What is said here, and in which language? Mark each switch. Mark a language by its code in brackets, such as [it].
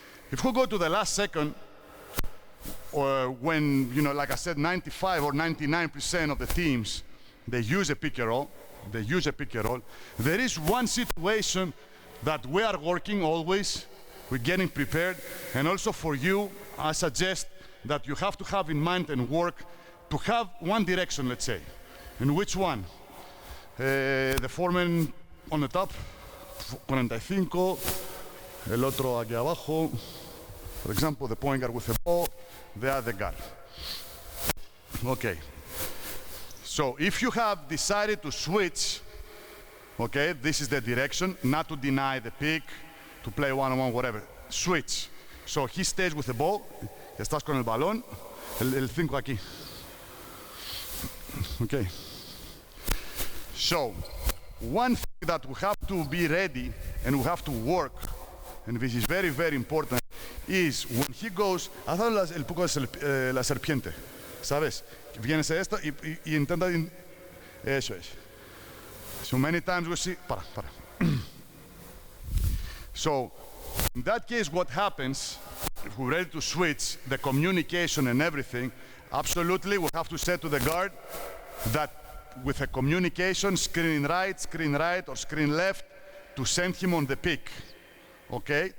[en] If we go to the last second, or when, like I said, 95 or 99% of the teams, they use a pick and roll. There is one situation that we are working always, we're getting prepared, and also for you, I suggest that you have to have in mind and work to have one direction, let's say. In which one? The 4-man on the top, 45, [es] el otro aquí abajo. [en] For example, the point guard with the ball, the other guard. Okay. So if you have decided to switch, okay, this is the direction, not to deny the pick, to play one-on-one, whatever. Switch. So he stays with the ball. [es] Estás con el balón. El 5 aquí. [en] Okay. So, one thing that we have to be ready and we have to work, and this is very, very important, is when he goes, [es] haz el poco de la serpiente, ¿sabes? Vienes a esto y intenta, eso es. [en] So many times we see, [es] para. [en] So, in that case, what happens, if we're ready to switch, the communication and everything, absolutely, we have to say to the guard that with a communication, screen right, or screen left, to send him on the pick. Okay?